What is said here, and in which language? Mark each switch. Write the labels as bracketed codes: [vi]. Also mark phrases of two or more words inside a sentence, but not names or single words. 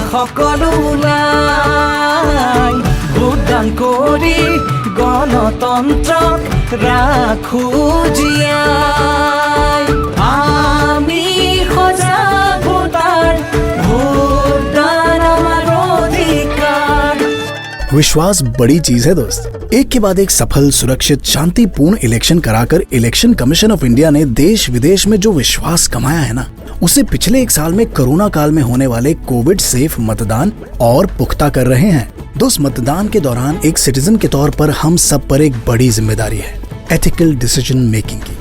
[as] সকলো ওলাই ভোটদান কৰি গণতন্ত্ৰক ৰাখো জীয়াই আমি সজাগ ভোটাৰ ভোটদান আমাৰ অধিকাৰ। [hi] विश्वास बड़ी चीज है दोस्त। एक के बाद एक सफल, सुरक्षित, शांतिपूर्ण इलेक्शन कराकर [en] Election Commission of India [hi] ने देश विदेश में जो विश्वास कमाया है ना, उसे पिछले एक साल में कोरोना काल में होने वाले [en] Covid safe [hi] मतदान और पुख्ता कर रहे हैं। दोस्त, मतदान के दौरान एक सिटीजन के तौर पर हम सब पर एक बड़ी जिम्मेदारी है, [en] ethical decision making [hi] की।